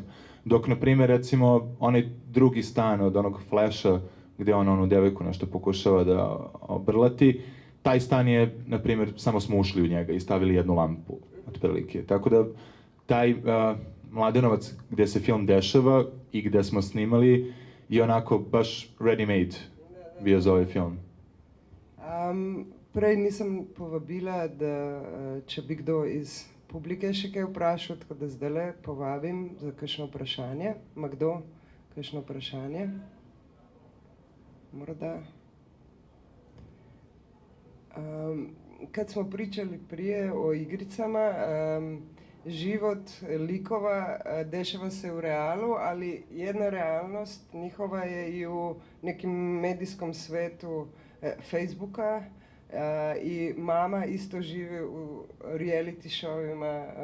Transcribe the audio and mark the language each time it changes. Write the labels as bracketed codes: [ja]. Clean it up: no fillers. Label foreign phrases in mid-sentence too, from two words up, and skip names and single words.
[sr] Dok, na primjer, recimo, onaj drugi stan od onog Flasha, gdje on onu devojku nešto pokušava da obrlati, taj stan je, na primjer, samo smo ušli u njega i stavili jednu lampu, otprilike. Tako da, taj Mladenovac gdje se film dešava i gdje smo snimali je onako baš ready-made bio za ovaj film. [sl] Prej nisem povabila, da če bi kdo iz publike še kaj vprašal, tako da zdajle povabim za kakšno vprašanje. Ima kdo kakšno vprašanje? [sr] mora da. Kad smo pričali prije o igricama, život likova dešava se u realu, ali jedna realnost njihova je i u nekim medijskom svetu Facebooka, i mama isto živi u [en] reality showima.